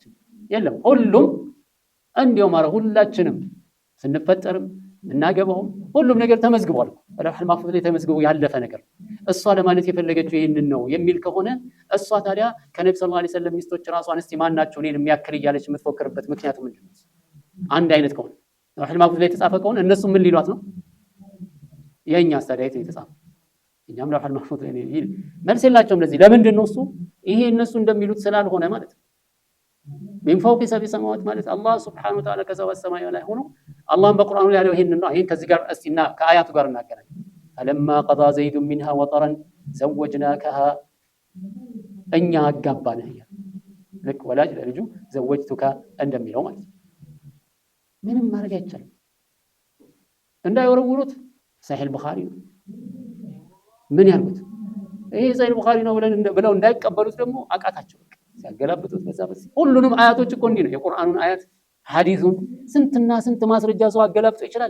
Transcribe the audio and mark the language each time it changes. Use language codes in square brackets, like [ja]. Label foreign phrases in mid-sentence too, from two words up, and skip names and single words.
[am] የለም። ሁሉም እንዲያው ማለት ሁላችንም ስንፈጠርም እናገባውም ሁሉም ነገር ተመዝግቧል። [ar] لوح محفوظ [am] ላይ ተመዝግቦ ያለፈ ነገር። እሷ ለማለት የፈለገችው ይሄንን ነው የሚል ከሆነ እሷ ታዲያ ከነብዩ [ar] صلى الله عليه وسلم [am] ሚስቶች ራሷን እስቲ ማናቸው እኔን የሚያክል እያለች የምትፎክርበት ምክንያቱ ምንድነው? አንድ አይነት ከሆነ [ar] لوح محفوظ [am] ላይ የተጻፈ ከሆነ እነሱ ምን ሊሏት ነው? የኛ አስተዳየት የተጻፈ እኛም [ar] لوح محفوظ [am] ላይ መልስ የላቸውም። ለዚህ ለምንድን ነው እሱ ይሄ እነሱ እንደሚሉት ስላልሆነ ማለት ነው። [ar] من فوق 7 سماوات [am] ማለት አላህ [ar] سبحانه وتعالى [am] ከሰባት ሰማይ ላይ ሆኖ አላህም በቁርአኑ ላይ ያለው ይሄንን ነው። ይሄን ከዚህ ጋር እስቲና ከአያቱ ጋር እናገናኝ። [ar] فلما قضى زيد منها وطرا زوجناكها [am] እኛ አጋባንህ ያ ልክ ወላጅ ለልጁ ዘወጅቱካ እንደሚለው ማለት ነው። ምንም ማድረግ አይቻልም። እንዳይወረውሩት ሰሒህ ቡኻሪ ነው ምን ያልኩት ይሄ ሰሒህ ቡኻሪ ነው ብለው እንዳይቀበሉት ደግሞ አቃታቸው። ሲያገላብጡት በዛ ሁሉንም አያቶች እኮ እንዲህ ነው። የቁርአኑን አያት ሐዲሱን ስንትና ስንት ማስረጃ ሰው አገላብጦ ይችላል?